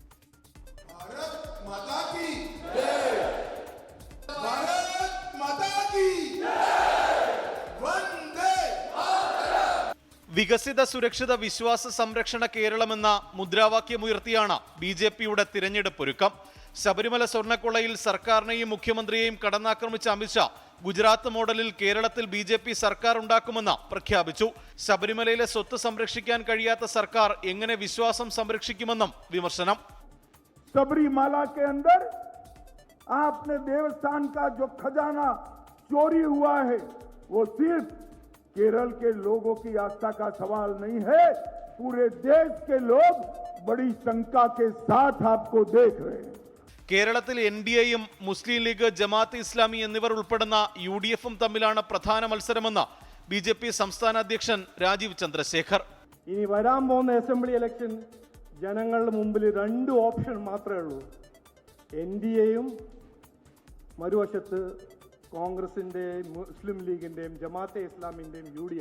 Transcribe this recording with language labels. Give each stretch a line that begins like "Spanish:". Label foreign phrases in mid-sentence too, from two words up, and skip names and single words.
Malayalam: വികസിത സുരക്ഷിത വിശ്വാസ സംരക്ഷണ കേരളമെന്ന മുദ്രാവാക്യമുയർത്തിയാണ് BJPയുടെ തിരഞ്ഞെടുപ്പൊരുക്കം. ശബരിമല സ്വർണ്ണക്കൊള്ളയിൽ സർക്കാരിനെയും മുഖ്യമന്ത്രിയെയും കടന്നാക്രമിച്ച അമിത്ഷാ ഗുജറാത്ത് മോഡലിൽ കേരളത്തിൽ BJP സർക്കാർ ഉണ്ടാക്കുമെന്ന് പ്രഖ്യാപിച്ചു. ശബരിമലയിലെ സ്വത്ത് സംരക്ഷിക്കാൻ കഴിയാത്ത സർക്കാർ എങ്ങനെ വിശ്വാസം സംരക്ഷിക്കുമെന്നും വിമർശനം.
Hindi: सबरीमाला के अंदर आपने देवस्थान का जो खजाना चोरी हुआ है वो सिर्फ केरल के लोगों की आस्था का सवाल नहीं है, पूरे देश के लोग बड़ी शंका के साथ आपको देख रहे हैं.
Malayalam: കേരളത്തിൽ NDAയും മുസ്ലിം ലീഗ്, ജമാഅത്ത് ഇസ്ലാമി എന്നിവർ ഉൾപ്പെടുന്ന UDFും തമ്മിലാണ് പ്രധാന മത്സരമെന്ന് BJP സംസ്ഥാന അധ്യക്ഷൻ രാജീവ് ചന്ദ്രശേഖർ. ഇനി വരാൻ പോകുന്ന
English: assembly election
Malayalam: ജനങ്ങളുടെ മുമ്പിൽ രണ്ട് ഓപ്ഷൻ മാത്രമേ ഉള്ളൂ. NDAയും മറുവശത്ത് കോൺഗ്രസിന്റെയും മുസ്ലിം ലീഗിന്റെയും ജമാഅത്തെ ഇസ്ലാമിന്റെയും UDF.